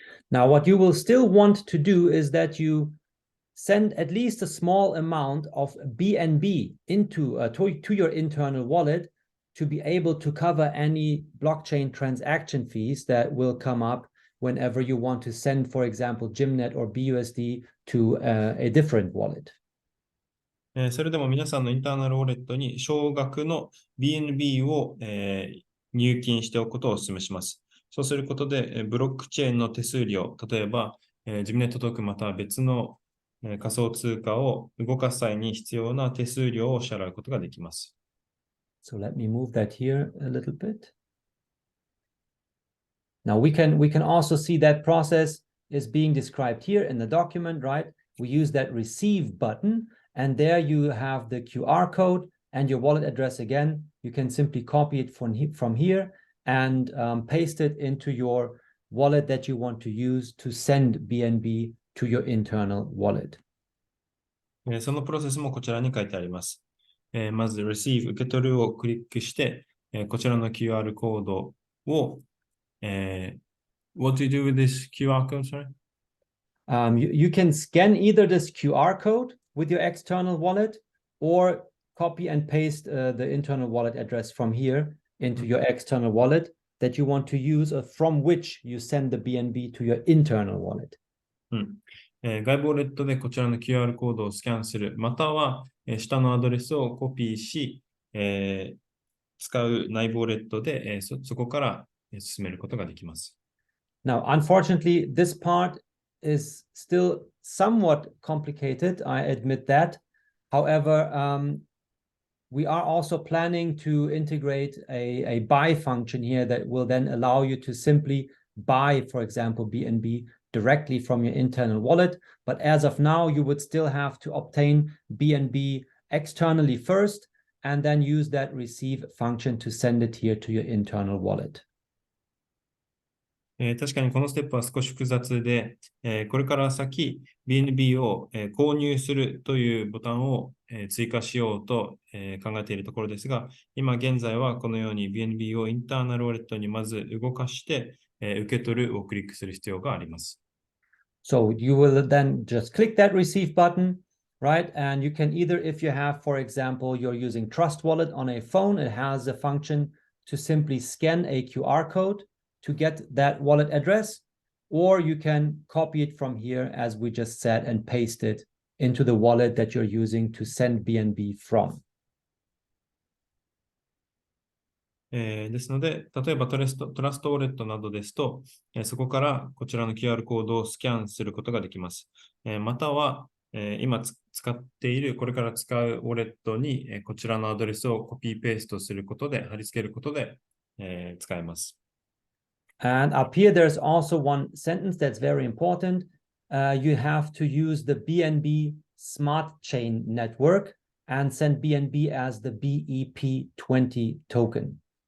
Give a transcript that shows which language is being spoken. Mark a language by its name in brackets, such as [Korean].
[English] Now, what you will still want to do is that you send at least a small amount of BNB to your internal wallet to be able to cover any blockchain transaction fees that will come up whenever you want to send, for example, Gymnet or BUSD to a different wallet. [Japanese] それでも皆さんのインターナルウォレットに少額の BNB を、入金しておくことをお勧めします。そうすることで、ブロックチェーンの手数料、例えば、ジムネットトークンまたは別の、仮想通貨を動かす際に必要な手数料を支払うことができます。 [English] So let me move that here a little bit. Now we can also see that process is being described here in the document, right? We use that receive button, and there you have the QR code and your wallet address again. You can simply copy it from here and paste it into your wallet that you want to use to send BNB to your internal wallet. [Japanese] そのプロセスもこちらに書いてあります。まず receive 受け取るをクリックして、こちらの QR コードを [English] what do you do with this QR code, sorry? You can scan either this QR code with your external wallet or copy and paste the internal wallet address from here into your external wallet that you want to use or from which you send the BNB to your internal wallet. [Japanese] 外部ウォレットでこちらの QR コードをスキャンする、または、下のアドレスをコピーし、使う内部ウォレットで、そこから進めることができます。 [English] Now, unfortunately, this part is still somewhat complicated. I admit that. However, we are also planning to integrate a buy function here that will then allow you to simply buy, for example, BNB directly from your internal wallet. But as of now, you would still have to obtain BNB externally first, and then use that receive function to send it here to your internal wallet. [Japanese] 確かにこのステップは少し複雑で、これから先 BNB を、購入するというボタンを、追加しようと、考えているところですが、今現在はこのように BNB をインターナルウォレットにまず動かして、受け取るをクリックする必要があります。 [English] So you will then just click that receive button, right? And you can either, if you have, for example, you're using Trust Wallet on a phone, it has a function to simply scan a QR code to get that wallet address, or you can copy it from here, as we just said, and paste it into the wallet that you're using to send BNB from. [Japanese] ですので、例えばトラストウォレットなどですと、そこからこちらの QR コードをスキャンすることができます。または、今使っている、これから使うウォレットに、こちらのアドレスをコピーペーストすることで、貼り付けることで、使えます。 [English] And up here, there's also one sentence that's very important. You have to use the BNB Smart Chain Network and send BNB as the BEP20 token.